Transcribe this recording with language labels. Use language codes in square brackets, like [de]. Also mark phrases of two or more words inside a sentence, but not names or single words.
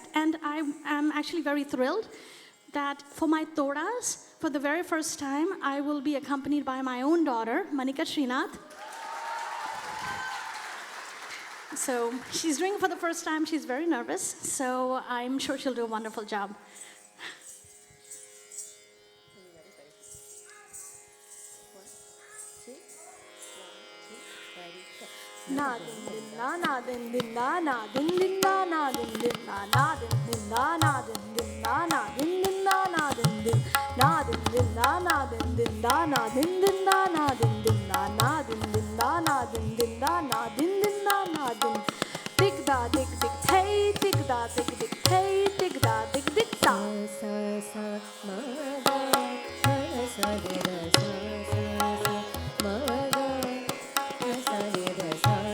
[en] And I am actually very thrilled that for my todas, for the very first time, I will be accompanied by my own daughter, Manika Srinath. So, she's doing it for the first time. She's very nervous. So, I'm sure she'll do a wonderful job. Na din din na na din din na na din din na na din din na na din din na na din din na na din din na na din din na din din na na din din na na din din na na din din na na din din na na din din na na din din na na din dig da dig dig hey dig da dig dig hey dig da dig dig sa sa sa ma ga sa re ga sa sa sa ma ga sa re ga sa